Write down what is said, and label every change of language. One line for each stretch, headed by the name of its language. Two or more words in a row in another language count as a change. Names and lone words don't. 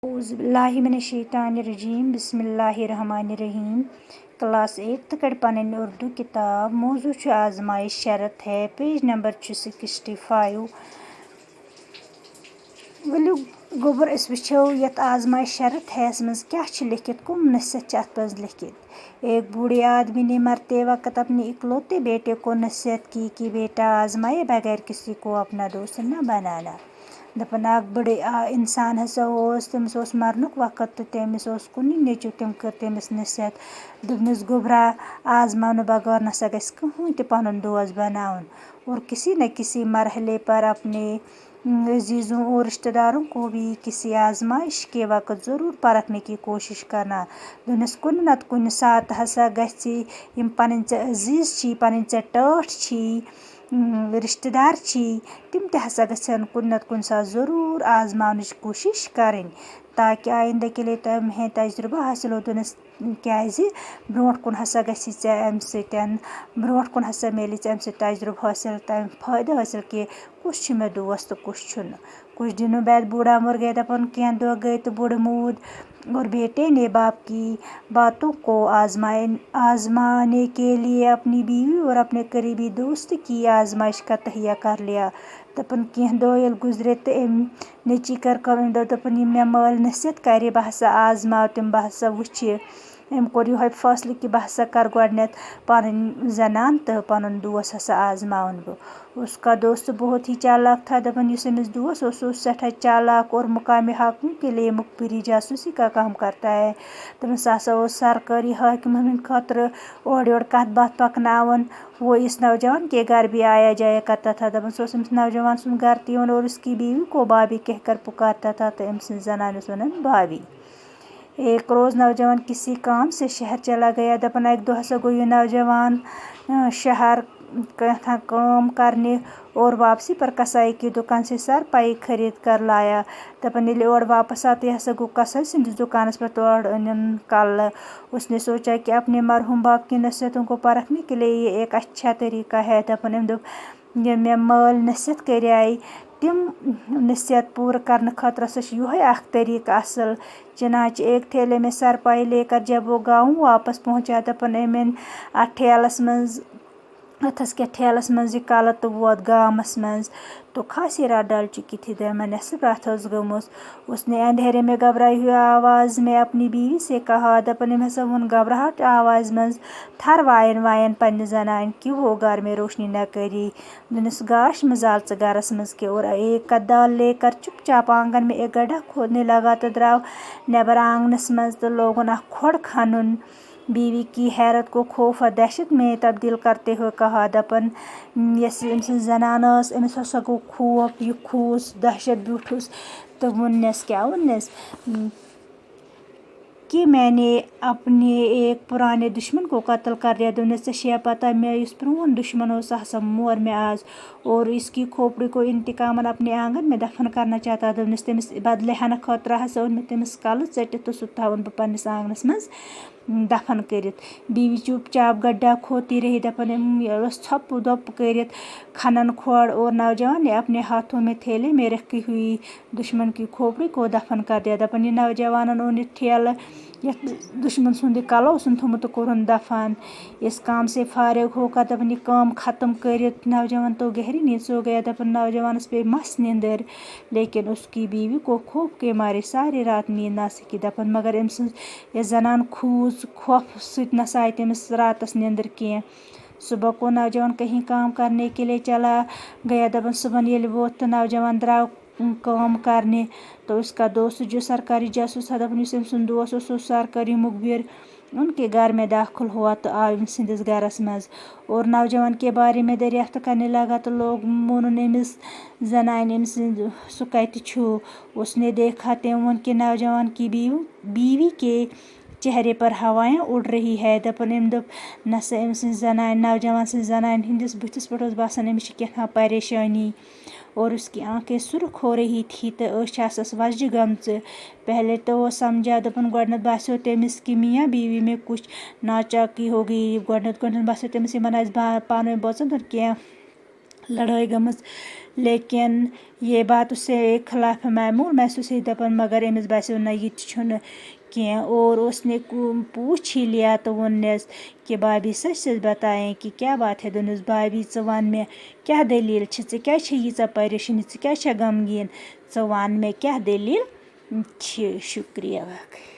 Arabic: اعوذ باللہ من الشیطان الرجیم بسم اللہ الرحمن الرحیم
Kashmiri: کلاس 8 کڑ پنن اردو کتاب موضوع چھ آزمائش شرط ہے
English: page number
Kashmiri: 65 ولو گوبر اس وچھو یت آزمائش شرط ہے اس مز کیا چھ لکھت کم نصیحت چھ ات پز لکھت
Urdu: ایک بوڑھے آدمی نے مرتے وقت اپنے اکلوتے بیٹے کو نصیحت کی کہ بیٹا آزمائے بغیر کسی کو اپنا دوست نہ بنانا
Kashmiri: دپن اک بڑے انسان ہسا تمس مرنک وقت تو تمس کن نیچو تم کر تمس نصیحت دپنس گوبرا آزمانے بغیر نسا گژھِ کٕہٕنۍ تہِ پنُن دوست بناؤن
Urdu: اور کسی نہ کسی مرحلے پر اپنے عزیزوں اور رشتہ داروں کو بھی کسی آزمائش کے وقت ضرور پرکھنے کی کوشش کرنا
Kashmiri: دپنس کُنہِ نتہٕ کُنہِ ساتہٕ ہسا گژھِ یِم پنٕنۍ ژےٚ عزیز چھی پنٕنۍ ژےٚ ٹٲٹھ چھی رشتہ دار چھی تم تہِ ہسا گژھن کُنہِ نتہٕ کُنہِ ساتہٕ ضرور آزماونٕچ کوشش کرٕنۍ
Urdu: تاکہ آئندہ کے لیے تمہیں تجربہ حٲصل ہو
Kashmiri: دپنس کیازِ برونٛٹھ کُن ہسا گژھی ژےٚ امہِ سۭتۍ برونٛٹھ کُن ہسا میلہِ ژےٚ امہِ سۭتۍ تجربہ حٲصل تمہِ فٲیدٕ حٲصل کہ کُس چھُ مےٚ دوست تہٕ کُس چھُنہٕ
Urdu: کچھ دنوں بعد بوڑھا مر گیا
Kashmiri: دپن کینٛہہ دۄہ گئے تو بوڑھ مود
Urdu: اور بیٹے نے باپ کی باتوں کو آزمانے کے لیے اپنی بیوی اور اپنے قریبی دوست کی آزمائش کا تہیہ کر لیا
Kashmiri: دپن کینٛہہ دۄہ ییٚلہِ گُزرے تہٕ أمۍ نیٚچی کٔر کٲم أمۍ دوٚپ دپن یِم مےٚ مٲلۍ نصیحت کرِ بہٕ ہسا آزماو تِم بہٕ ہسا وٕچھِ أمۍ کوٚر یِہوے فٲصلہٕ کہ بہٕ ہسا کرٕ گۄڈٕنیتھ پنٕنۍ زنان تہٕ پنُن دوست ہسا آزماون بہٕ
Urdu: اس کا دوست بہت ہی چالاک تھا
Kashmiri: دپن یُس أمِس دوست اوس سُہ اوس سٮ۪ٹھاہ چالاک
Urdu: اور مقامِ حاکموں کے لیے مخبری جاسوسی کا کام کرتا ہے
Kashmiri: دپن سُہ ہسا اوس سرکٲری حٲکمن ہٕنٛدِ خٲطرٕ اورٕ یورٕ کتھ باتھ پکناوان
Urdu: وہ اس نوجوان کے گھر بھی آیا جایا کرتا تھا
Kashmiri: دپن سُہ اوس أمِس نوجوان سُنٛد گھر تہِ یِوان
Urdu: اور اس کی بیوی کو بھابھی کہہ کر پکارتا تھا
Kashmiri: تہٕ أمۍ سٕنٛز زنانہِ اوس ونان بھابھی
Urdu: ایک روز نوجوان کسی کام سے شہر چلا گیا
Kashmiri: دپن اکہِ دۄہ ہسا گوٚو یہِ نوجوان شہر کینٛہہ کٲم کرنہِ
Urdu: اور واپسی پر کسائی کی دکان سے سرپائی خرید کر لایا
Kashmiri: دپن ییٚلہِ اور واپس آو تہٕ یہِ ہسا گوٚو کسٲے سٕنٛدِس دکانس پٮ۪ٹھ تورٕ أنِن کلہٕ
Urdu: اس نے سوچا کہ اپنے مرحوم باپ کی نصیحتوں کو پرکھنے کے لیے یہ ایک اچھا طریقہ ہے
Kashmiri: دپن أمۍ دوٚپ ییٚلہِ مےٚ مٲلۍ نصیحت کریے تِم نصیحت پوٗرٕ کرنہٕ خٲطرٕ ہسا چھُ یِہوے اکھ طریقہٕ اصل
Urdu: چنانچہ ایک ٹھیلے میں سرپائی لے کر جب وہ گاؤں واپس پہنچا
Kashmiri: دپن أمۍ أنۍ اتھ ٹھیلس منٛز اتھس کیٛاہ ٹھیلس منٛز یہِ کلہٕ تہٕ ووت گامس منٛز
Urdu: تو خاصی رات ڈال چکی تھی
Kashmiri: دپن نٮ۪صٕف رات ٲس گٔمٕژ
Urdu: اس نے اندھیرے میں گھبرائی ہوئی آواز میں اپنی بیوی سے کہا
Kashmiri: دپن أمۍ ہسا ووٚن گھبراہٹ آوازِ منٛز تھر وایَن پننہِ زنانہِ
Urdu: کہ وہ گھر میں روشنی نہ کری
Kashmiri: دپنس گاش مہ زال ژٕ گھرس منٛز کینٛہہ
Urdu: اور ایک کدال لے کر چپ چاپ آنگن میں ایک گڈھا کھودنے لگا
Kashmiri: تہٕ درٛاو نیبر آنگنس منٛز تہٕ لوگُن اکھ کھۄڈ کھنُن
Urdu: بیوی کی حیرت کو خوف اور دہشت میں تبدیل کرتے ہوئے کہا
Kashmiri: دپن یۄس أمۍ سٕنٛز زنان ٲس أمِس ہسا گوٚو خوف یہِ کھوٗژ دہشت بیوٗٹھُس تہٕ ووٚننس کیٛاہ ووٚننس
Urdu: کہ میں نے اپنے ایک پرانے دشمن کو قتل کر دیا
Kashmiri: دپنس ژےٚ چھیا پتہ مےٚ یُس پرون دشمن اوس سُہ ہسا مور مےٚ آز
Urdu: اور اس کی کھوپڑی کو انتقامن اپنے آنگن میں دفن کرنا چاہتا
Kashmiri: دپنس تٔمِس بدلہٕ ہٮ۪نہٕ خٲطرٕ ہسا اوٚن مےٚ تٔمِس کلہٕ ژٔٹِتھ تہٕ سُہ تھاوَن بہٕ پننِس آنگنس منٛز دفن کٔرِتھ
Urdu: بیوی چُپ چاپ گڈھا کھودتی رہی
Kashmiri: دپن ٲس ژھۄپہٕ دۄپہٕ کٔرِتھ کھنن کھۄڈ
Urdu: اور نوجوان نے اپنے ہاتھوں میں تھیلے میں رکھی ہوئی دشمن کی کھوپڑی کو دفن کر دیا
Kashmiri: دپن یہِ نوجوانن اوٚن یہِ ٹھیلہٕ یتھ دشمن سُنٛد یہِ کلہٕ اوسُن تھوٚمُت تہٕ کوٚرُن دفن
Urdu: اس کام سے فارغ ہو کر
Kashmiri: دپن یہِ کٲم ختم کٔرِتھ
Urdu: نوجوان تو گہری نیند سو گیا
Kashmiri: دپن نوجوانس پیٚیہِ مست نیندٕر
Urdu: لیکن اس کی بیوی کو خوف کے مارے ساری رات نیند نہ سکی
Kashmiri: دپن مگر أمۍ سٕنٛز یۄس زنان کھوٗژ خوفہٕ سۭتۍ نسا آیہِ تٔمِس راتس نیندٕر کینٛہہ
Urdu: صبح کو نوجوان کہیں کام کرنے کے لیے چلا گیا
Kashmiri: دپن صبحن ییٚلہِ ووت تہٕ نوجوان درٛاو کٲم کرنہِ
Urdu: تو اس کا دوست جو سرکاری جاسوس تھا
Kashmiri: دپن یُس أمۍ سُنٛد دوست اوس سُہ اوس سرکٲری مخبر
Urdu: ان کے گھر میں داخل ہوا
Kashmiri: تو آو أمۍ سٕنٛدِس گھرس منٛز
Urdu: اور نوجوان کے بارے میں دریافت کرنے لگا
Kashmiri: تو لوگ ووٚنُن أمِس زنانہِ أمۍ سٕنٛدِ سُہ کتہِ چھُ
Urdu: اس نے دیکھا
Kashmiri: تٔمۍ ووٚن
Urdu: کہ نوجوان کی بیوی کے چہرے پر ہوائیں اڑ رہی ہے
Kashmiri: دپن أمۍ دوٚپ نسا أمۍ سٕنٛزِ زنانہِ نوجوان سٕنٛزِ زنانہِ ہٕنٛدِس بٕتھِس پٮ۪ٹھ اوس باسان أمِس چھِ کیٛاہ تام پریشانی
Urdu: اور اس کی آنکھیں سرخ ہو رہی تھی
Kashmiri: تہٕ أچھ آسس وجہِ گٔمژٕ
Urdu: پہلے تو وہ سمجھا
Kashmiri: دپن گۄڈٕنیتھ باسیو تٔمِس
Urdu: کہ میاں بیوی میں کچھ ناچاکی ہو گئی
Kashmiri: گۄڈٕنیتھ باسیو تٔمِس یِمن آسہِ پانہٕ ؤنۍ بٲژن دۄن کینٛہہ لڑٲے گٔمٕژ
Urdu: لیکن یہ بات اس سے خلاف معمول محسوس ہوئی
Kashmiri: دپان مگر أمس باسیو نہ یہ چھُنہٕ کینٛہہ
Urdu: اور اس نے پوچھ ہی لیا
Kashmiri: تو ووننس
Urdu: کہ بھابھی سچ سچ بتائیں کہ کیا بات ہے
Kashmiri: دونس بھابھی ژٕ ون مےٚ کیا دلیل چھ ژےٚ کیٛازِ چھےٚ ییٖژاہ پریشٲنی ژٕ کیٛازِ چھےٚ غمگیٖن ژٕ ون مےٚ کیا دلیل چھ شکریہ باقٕے.